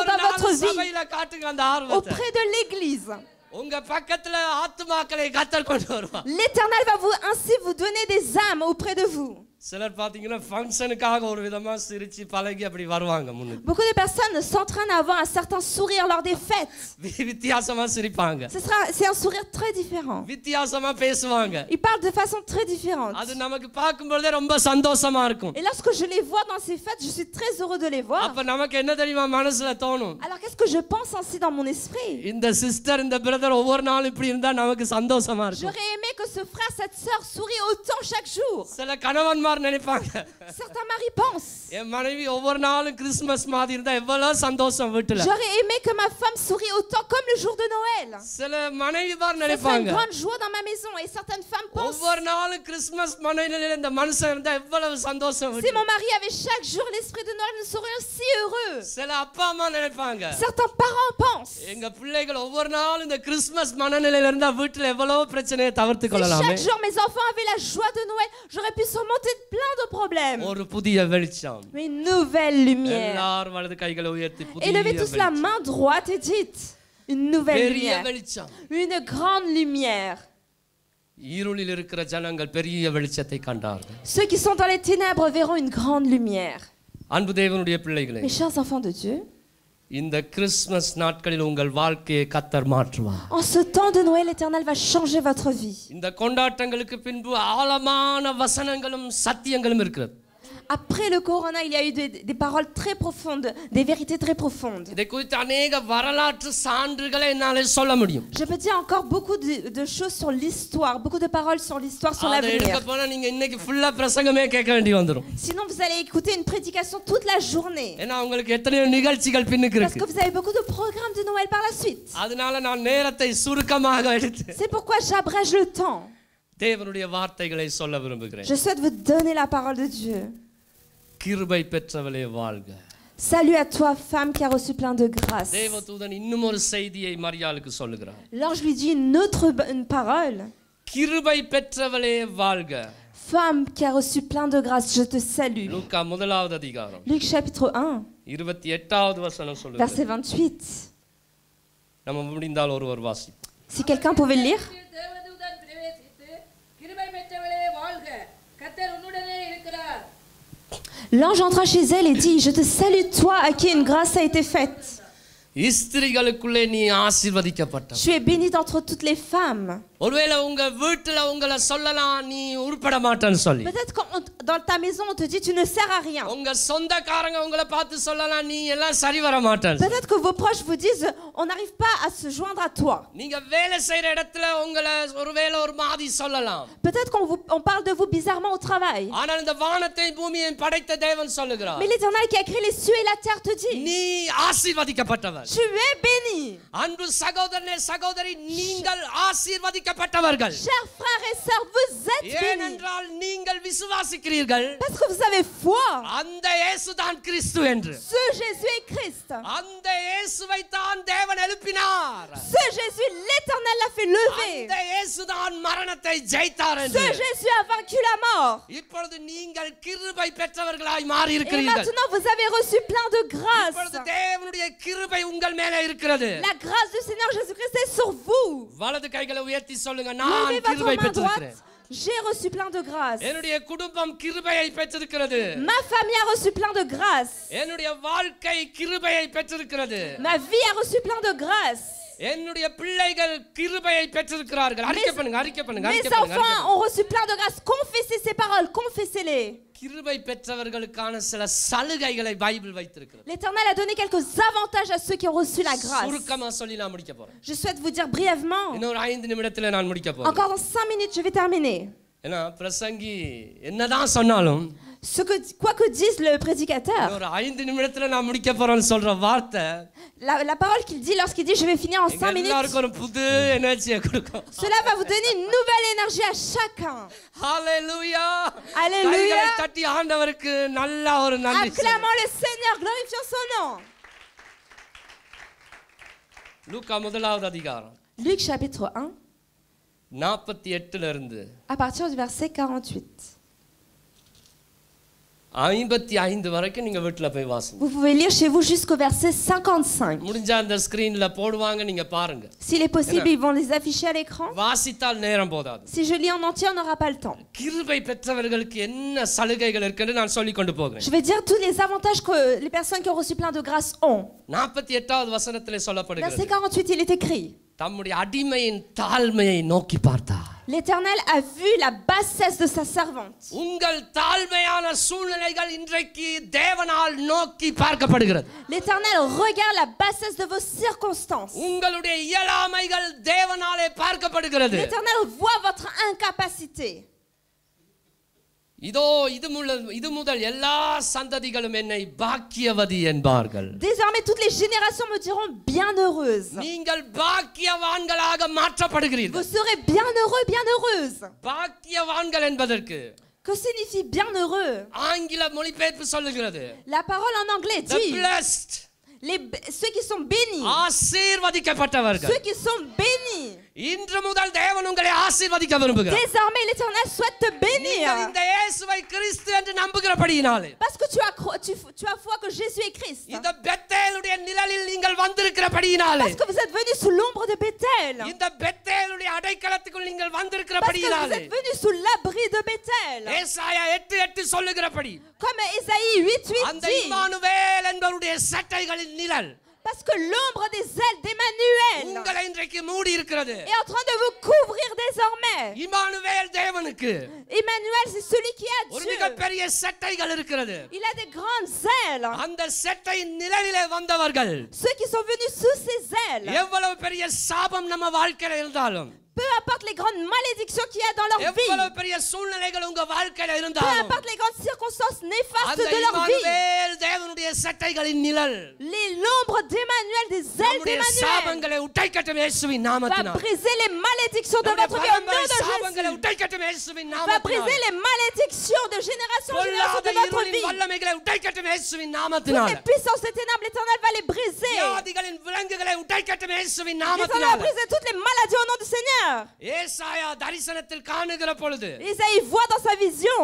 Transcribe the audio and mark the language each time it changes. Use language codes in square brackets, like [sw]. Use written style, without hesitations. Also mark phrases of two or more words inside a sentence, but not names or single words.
[ta] ஒவ்வொரு [fr] dans votre [ta] நாளும் [fr] vie, [ta] சபையில காட்டுங்க அந்த ஆர்வத்தை. [fr] auprès de l'église. [ta] உங்க பக்கத்துல ஆத்துமாக்களை கத்தர் கொண்டு வருவார். [fr] L'Éternel va ainsi vous donner des âmes auprès de vous. [ta] சிலர் பாத்தீங்கன்னா ஃபங்க்ஷனுக்காக ஒரு விதமா சிரிச்சு பழகி அப்படி வருவாங்க முன்னுக்கு. [fr] Beaucoup de personnes s'entraînent à avoir un certain sourire lors des fêtes. [ta] வித்தியாசமா சிரிப்பாங்க. [fr] C'est un sourire très différent. [ta] வித்தியாசமா பேசுவாங்க. [fr] Ils parlent de façon très différente. [ta] அது நமக்கு பார்க்கும்போதே ரொம்ப சந்தோஷமா இருக்கும். [fr] Et lorsque je les vois dans ces fêtes, je suis très heureux de les voir. [ta] அப்ப நமக்கு என்ன தெரியுமா மனசுல தோணும்? [fr] Alors qu'est-ce que je pense ainsi dans mon esprit? [ta] இந்த சிஸ்டர் இந்த பிரதர் ஒவ்வொரு நாளும் இப்படி இருந்தா நமக்கு சந்தோஷமா இருக்கும். [fr] J'aurais aimé que ce frère, cette sœur sourit autant chaque jour. [ta] சில கணவன்மார் நினைப்பாங்க, [fr] Certains maris pensent. [ta] என் மனைவி ஒவ்வொரு நாளும் கிறிஸ்மஸ் மாதிரி இருந்தா எவ்வளவு சந்தோஷம் வீட்டுல. [fr] J'aurais aimé que ma femme sourit autant comme le jour de Noël. [ta] சில மனைவிமார் [fr] Ça serait une [ta] நினைப்பாங்க, [fr] grande joie dans ma maison. Et certaines femmes pensent. [ta] ஒவ்வொரு நாளும் கிறிஸ்மஸ் மனைவில இந்த மனுஷன் இருந்தா எவ்வளவு சந்தோஷம் [fr] Si [ta] வீட்டுல. [fr] mon mari avait chaque jour l'esprit de Noël, nous serions si heureux. [ta] சில அப்பா அம்மா நினைப்பாங்க, [fr] Certains parents pensent. [ta] எங்க பிள்ளைகள் ஒவ்வொரு நாளும் இந்த கிறிஸ்மஸ் மனநிலையில இருந்தா வீட்டுல எவ்வளவு பிரச்சனையை தவிர்த்து [fr] Si [ta] கொள்ளலாமே. [fr] chaque jour mes enfants avaient la joie de Noël, j'aurais pu surmonter plein de problèmes. [ta] ஒரு புதிய வெளிச்சம். [fr] Mais une nouvelle lumière. [ta] எல்லாரும் வலது கைகளை உயர்த்தி புதிய [fr] Élevez tous la main droite et dites une nouvelle [ta] பெரிய [fr] lumière. [ta] வெளிச்சம். [fr] Une grande lumière. [ta] இருளில் இருக்கிற ஜனங்கள் பெரிய வெளிச்சத்தை கண்டார்கள். [fr] Ceux qui sont dans les ténèbres verront une grande lumière. [ta] அன்பு தேவனுடைய பிள்ளைகளே, [fr] Mes chers enfants de Dieu, [ta] இந்த கிறிஸ்மஸ் நாட்களில் உங்கள் வாழ்க்கையை கர்த்தர் மாற்றுவார். [fr] en ce temps de Noël, l'Éternel va changer votre vie. [ta] இந்த கொண்டாட்டங்களுக்கு பின்பு ஆழமான வசனங்களும் சத்தியங்களும் இருக்கிறது. [fr] Après le corona, il y a eu des paroles très profondes, des vérités très profondes. [ta] இதை குறித்து அநேக வரலாற்று சான்றுகளை என்னால சொல்ல முடியும். [fr] Je peux dire encore beaucoup de choses sur l'histoire, beaucoup de paroles sur l'histoire, sur [ta] அதை எடுக்க [fr] l'avenir. [ta] போனா நீங்க இன்னைக்கு ஃபுல்லா பிரசங்கமே கேட்க வேண்டி வந்துரும். [fr] Sinon, vous allez écouter une prédication toute la journée. [ta] ஏன்னா உங்களுக்கு எத்தனையோ நிகழ்ச்சிகள் பின்னுக்கு [fr] Parce que [ta] இருக்கு. [fr] vous avez beaucoup de programmes de Noël par la suite. [ta] அதனால நான் நேரத்தை சுருக்கமாக எடுத்து [fr] C'est pourquoi j'abrège le temps. [ta] தேவனுடைய வார்த்தைகளை சொல்ல விரும்புகிறேன். [fr] Je souhaite vous donner la parole de Dieu. [ta] கிருபை பெற்றவளே வாழ்க. [fr] Salut à toi, femme qui a reçu plein de grâce. [ta] தேவதூதன் இன்னும் ஒரு செய்தியை மரியாளுக்கு சொல்லுகிறார். [fr] L'ange lui dit une parole. [ta] கிருபை பெற்றவளே வாழ்க. [fr] Femme qui a reçu plein de grâce, je te salue. [ta] லூக்கா முதலாவது அதிகாரம் [fr] Luc chapitre 1, [ta] 28வது வசனம் சொல்லுகிறது. [fr] verset 28. [ta] நம்ம முடிந்தால் ஒருவர் வாசி. [fr] Si quelqu'un pouvait le lire. [ta] தேவதூதன் பிரவேசித்து கிருபை பெற்றவளே வாழ்க கர்த்தர் உன்னுடனே இருக்கிறார். [fr] L'ange entra chez elle et dit, je te salue toi à qui une grâce a été faite. [ta] ஸ்திரீகளுக்குள்ளே நீ ஆசீர்வதிக்கப்பட்டவள். [fr] Tu es bénie d'entre toutes les femmes. [ta] ஒருவேளை உங்க வீட்டுல உங்களை சொல்லலாம் நீ உருப்பட மாட்டேன்னு சொல்லி. [fr] Peut-être quand dans ta maison on te dit tu ne sers à rien. [ta] உங்க சொந்தக்காரங்க உங்களை பார்த்து சொல்லலாம் நீ எல்லாம் சரி வர மாட்டேன்னு. [fr] Peut-être que vos proches vous disent on n'arrive pas à se joindre à toi. [ta] நீங்க வேலை செய்யற இடத்துல உங்களை ஒருவேளை ஒரு மாதிரி சொல்லலாம். [fr] Peut-être qu'on parle de vous bizarrement au travail. [ta] ஆனால் இந்த வானத்தை பூமியை படைத்த தேவன் சொல்லுகிறார். [fr] Mais l'Éternel qui a créé les cieux et la terre te dit [ta] நீ ஆசீர்வதிக்கப்பட்டவள். [fr] tu es béni. [ta] அன்பு சகோதரனே சகோதரி நீங்கள் ஆசீர்வதிக்கப்பட்டவர்கள். [fr] Chers frères et sœurs, vous êtes bénis. [ta] ஏனென்றால் நீங்கள் விசுவாசிக்கிறீர்கள். [fr] Parce que vous avez foi. [ta] அந்த இயேசுதான் கிறிஸ்து என்று. [fr] Ce Jésus est Christ. [ta] அந்த இயேசுவை தான் தேவன் எழுப்பினார். [fr] Ce Jésus, l'Éternel l'a fait lever. [ta] அந்த இயேசுதான் மரணத்தை ஜெயித்தார் [fr] Ce [ta] என்று. [fr] Jésus a vaincu la mort. [ta] இப்பொழுது நீங்கள் கிருபை பெற்றவர்களாய் மாறி [fr] Et [ta] இருக்கிறீர்கள். [fr] maintenant vous avez reçu plein de grâce. [ta] இப்பொழுது தேவனுடைய கிருபை உங்கள் மேலே இருக்கிறது. [fr] La grâce du Seigneur Jésus-Christ est sur vous. [ta] வலது கைகளை உயர்த்தி சொல்லுங்க நான் [fr] Levez votre [ta] கிருபை [fr] main [ta] பெற்றிருக்கிறேன். [fr] droite. J'ai reçu plein de grâce. [ta] என்னுடைய குடும்பம் கிருபையை பெற்றிருக்கிறது. [fr] Ma famille a reçu plein de grâce. [ta] என்னுடைய வாழ்க்கை கிருபையை பெற்றிருக்கிறது. [fr] Ma vie a reçu plein de grâce. [ta] என்னுடைய பிள்ளைகள் கிருபையை பெற்றிருக்கிறார்கள். அறிக்கை பண்ணுங்க அறிக்கை பண்ணுங்க [fr] Mes [ta] அறிக்கை பண்ணுங்க. [fr] enfants ont reçu plein de grâce. Confessez ces paroles, confessez-les. [ta] கிருபை பெற்றவர்களுக்கான சில சலுகைகளை பைபிள் வைத்திருக்கிறது. [fr] L'Éternel a donné quelques avantages à ceux qui ont reçu la grâce. [ta] சுருக்கமா சொல்லி நான் முடிக்க போறேன். [fr] Je souhaite vous dire brièvement. [ta] இன்னொரு 5 நிமிடத்துல நான் முடிக்க போறேன். [fr] Encore dans 5 minutes, je vais terminer. [ta] ஏன்னா பிரசங்கி என்னதான் சொன்னாலும் [fr] Quoi que dise le prédicateur, [ta] ஒரு 5 நிமிடத்துல நான் முடிக்க போறேன்னு சொல்ற வார்த்தை [fr] la parole qu'il dit lorsqu'il dit je vais finir en 5 minutes, [ta] எல்லாருக்கும் ஒரு புது எனர்ஜியை கொடுக்கும். [fr] cela va vous donner une nouvelle énergie à chacun. [ta] ஹalleluya. [fr] Alléluia. [ta] கைகளை தட்டி ஆண்டவருக்கு நல்ல ஒரு நன்றி. [fr] Acclamons le Seigneur, glorifions son nom. [ta] லூக்கா முதலாவது அதிகாரம் [fr] Luc chapitre 1, [ta] 48ல இருந்து [fr] à partir du verset 48. [ta] 55 வரைக்கும் நீங்க வீட்ல போய் வாசிங்க. [fr] Vous pouvez lire chez vous jusqu'au verset 55. [ta] முடிஞ்சா அந்த ஸ்கிரீன்ல போடுவாங்க, நீங்க பாருங்க. [fr] S'il est possible, ils vont les afficher à l'écran. [ta] வாசித்தால் நேரம் போதாது. [fr] Si je lis en entier, on n'aura pas le temps. [ta] கிருபை பெற்றவர்களுக்கு என்ன சலுகைகள் இருக்குன்னு நான் சொல்லி கொண்டு போகிறேன். [fr] Je vais dire tous les avantages que les personnes qui ont reçu plein de grâce ont. [ta] 48வது வசனத்திலே சொல்லப்படுகிறது. [fr] Verset 48, il est écrit. [ta] தம்முடைய அடிமையின் தாழ்மையை நோக்கி பார்த்தார். [fr] L'Éternel a vu la bassesse de sa servante. [ta] உங்கள் தாழ்மையான சூழ்நிலைகள் இன்றைக்கு தேவனால் நோக்கி பார்க்கப்படுகிறது. [fr] L'Éternel regarde la bassesse de vos circonstances. [ta] உங்களுடைய இயலாமைகள் தேவனாலே பார்க்கப்படுகிறது. [fr] L'Éternel voit votre incapacité. [ta] இதோ இது முதல் எல்லா சந்ததிகளும் என்னை பாக்கியவதி என்பார்கள். [fr] Désormais toutes les générations me diront bienheureuse. [ta] நீங்கள் பாக்கியவான்களாக மாற்றப்படுகிறீர்கள். [fr] Vous serez bienheureux, bienheureuse. [ta] பாக்கியவான்கள் என்பதற்கு [fr] Que signifie bienheureux? [ta] ஆங்கில மொழிபெயர்ப்பு சொல்லுகிறது. [fr] La parole en anglais The dit blessed. ceux qui sont bénis. [ta] ஆசீர்வதிக்கப்பட்டவர்கள். [fr] Ceux qui sont bénis. [ta] இன்று முதல் தேவன் உங்களை ஆசீர்வதிக்க விரும்புகிறார். [fr] Désormais l'Éternel souhaite te bénir. [ta] இந்த இயேசுவை கிறிஸ்து என்று நம்புகிறபடியினாலே. [fr] Parce que tu as foi que Jésus est Christ. [ta] இந்த பெத்தேலுடைய நிழலில் நீங்கள் வந்திருக்கிறபடியினாலே. [fr] Parce que vous êtes venus sous l'ombre de Béthel. [ta] இந்த பெத்தேலுடைய அடைக்கலத்துக்குள் நீங்கள் [fr] Parce que [ta] வந்திருக்கிறபடியினாலே. [fr] vous êtes venus sous l'abri de Béthel. [ta] ஏசாயா 8:8 சொல்லுகிறபடி. [fr] Comme Ésaïe 8:8 [ta] அந்த [fr] dit. [ta] இம்மானுவேல் என்பவருடைய சட்டைகளின் நிழல் [fr] Parce que l'ombre des ailes d'Emmanuel [ta] உங்களை இன்றைக்கு மூடி இருக்கிறது. [fr] est en train de vous couvrir désormais. [ta] இம்மானுவேல் தேவனுக்கு [fr] Emmanuel, c'est celui qui a [ta] ஒரு [fr] Dieu. [ta] மிகப்பெரிய சட்டைகள் இருக்கிறது. [fr] Il a des grandes ailes. [ta] அந்த சட்டையின் நிழலிலே வந்தவர்கள் [fr] Ceux qui sont venus sous ses ailes, [ta] எவ்வளவு பெரிய சாபம் நம்ம வாழ்க்கையில இருந்தாலும், [fr] peu importe les grandes malédictions qu'il y a dans leur vie, [ta] எவ்வளவு பெரிய சூழ்நிலைகள் உங்க வாழ்க்கையில [fr] peu [ta] இருந்தாலும், [fr] importe les grandes circonstances néfastes [ta] அந்த [fr] de leur vie, [ta] இம்மானுவேல் தேவனுடைய சட்டைகளின் நிழல் [fr] l'ombre d'Emmanuel, des ailes [ta] நம்முடைய [fr] d'Emmanuel, [ta] சாபங்களை உடைக்கட்டும் இயேசுவின் [fr] va [ta] நாமத்தினால். [fr] briser les malédictions de [ta] நம்முடைய [fr] votre vie au nom [ta] பரம்பரை [fr] de [ta] சாபங்களை [fr] Jésus. [ta] உடைக்கட்டும் இயேசுவின் [fr] Va briser [ta] நாமத்தினால். [fr] les malédictions de génération en génération [ta] பொல்லாத [fr] de votre [ta] இருளின் [fr] vie. [ta] வல்லமைகளை உடைக்கட்டும் இயேசுவின் [fr] Toutes [ta] நாமத்தினால். [fr] les puissances des ténèbres, l'Éternel va les briser. [ta] வியாதிகளின் விலங்குகளை உடைக்கட்டும் இயேசுவின் [fr] L'Éternel va [ta] நாமத்தினால். [fr] briser toutes les maladies au nom du Seigneur. [ta] ஏசாயா தரிசனத்தில் காணுகிற பொழுது [fr] Isaïe voit dans sa vision.